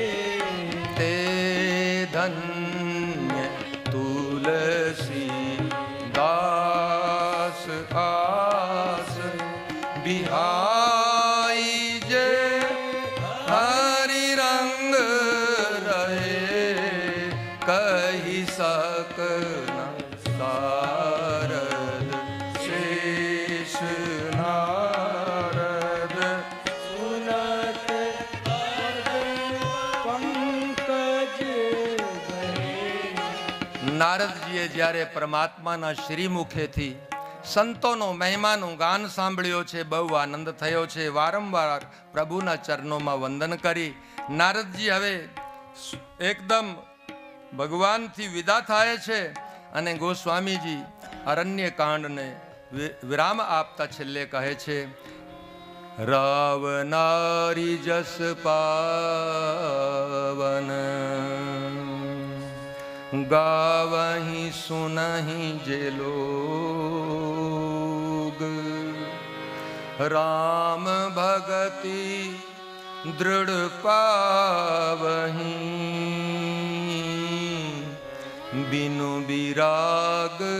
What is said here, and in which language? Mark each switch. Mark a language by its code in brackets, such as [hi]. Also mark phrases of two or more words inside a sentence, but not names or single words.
[awa] ते धन्य तुलसी दास आस बिहाई जे हरि रंग रहे कही सकना सारद शेष नारद सुनत पद पंकज गए [gu] નારદજીએ જ્યારે પરમાત્માના શ્રીમુખેથી સંતોનો મહિમાનું ગાન સાંભળ્યો છે, બહુ આનંદ થયો છે. વારંવાર પ્રભુના ચરણોમાં વંદન કરી નારદજી હવે એકદમ ભગવાનથી વિદા થાય છે અને ગોસ્વામીજી અરણ્ય કાંડને વિરામ આપતા છેલ્લે કહે છે, [awa] रावनारी जस पावन गावहीं सुनहीं जे लोग राम भगति दृढ़ पावहीं बिनु विराग